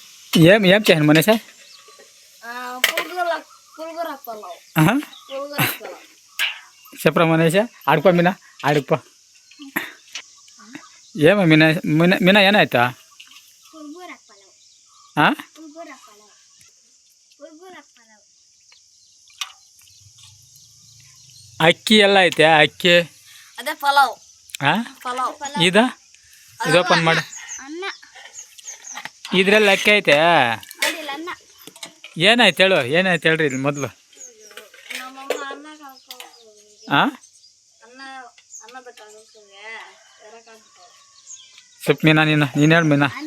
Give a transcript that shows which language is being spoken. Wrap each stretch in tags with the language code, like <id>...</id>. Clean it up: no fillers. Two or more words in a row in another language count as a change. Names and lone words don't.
<te>ఏం చేయను మనసా చెప్పరా మనసా ఆడుకో మీనా ఆడుకో ఏమో మీనా మీనా మీನಾ</te> <kn>ಏನಾಯ್ತಾ ಅಕ್ಕಿ ಎಲ್ಲ ಐತೆ ಅಕ್ಕಿ ಅದೇ ಪಲಾವ್ ಇದು ಓಪನ್ ಮಾಡು ಇದ್ರಲ್ಲಿ ಅಕ್ಕಿ ಐತೆ ಏನಾಯ್ತು ಹೇಳ್ರಿ ಇಲ್ಲಿ ಮೊದಲು ಸ್ವಲ್ಪ ಮೀನಾ ನೀನು ಹೇಳು ಮೀನಾ</kn>